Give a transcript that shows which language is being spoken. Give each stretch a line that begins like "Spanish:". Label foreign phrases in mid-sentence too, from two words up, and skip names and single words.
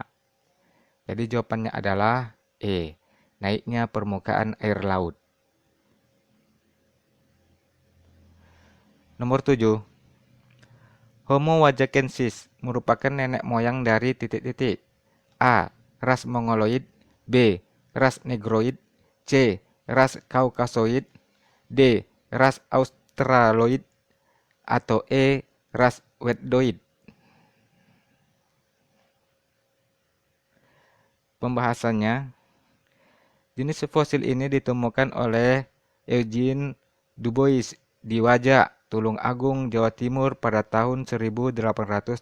Indonesian: Jadi jawabannya adalah E. Naiknya permukaan air laut. Nomor 7. Homo wajakensis merupakan nenek moyang dari titik-titik. A. Ras Mongoloid. B. Ras Negroid. C. Ras Kaukasoid. D. Ras Australoid. Atau E. Ras Weddoid. Pembahasannya, jenis fosil ini ditemukan oleh Eugene Dubois di Wajak, Tulung Agung, Jawa Timur pada tahun 1889.